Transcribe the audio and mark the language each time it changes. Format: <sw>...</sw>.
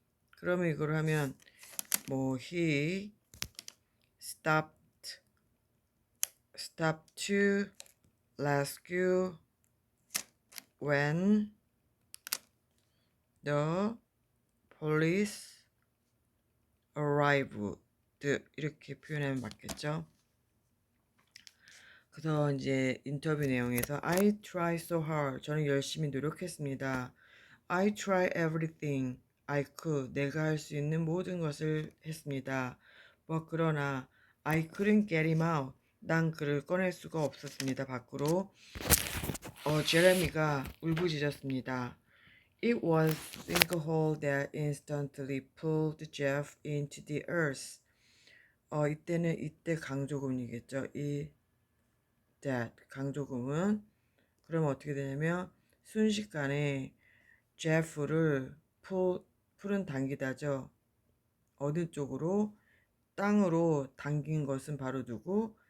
<ko>그러면 이걸 하면</ko> <en>he stopped to rescue when the police arrived.</en> <ko>이렇게 표현하면 맞겠죠. 그래서 이제 인터뷰 내용에서</ko> <en>I try so hard.</en> <ko>저는 열심히 노력했습니다.</ko> <en>I try everything I could.</en> <ko>내가 할 수 있는 모든 것을 했습니다. 그러나</ko> <en>I couldn't get him out.</en> <ko>난 그를 꺼낼 수가 없었습니다. 밖으로. 제레미가 울부짖었습니다.</ko> <en>It was sinkhole that instantly pulled Jeff into the earth.</en> <ko>이때 강조금이겠죠. that 강조금은 그러면 어떻게 되냐면 순식간에 제프를 풀은 당기다죠. 어느 쪽으로? 땅으로 당긴 것은 바로 누구?</ko>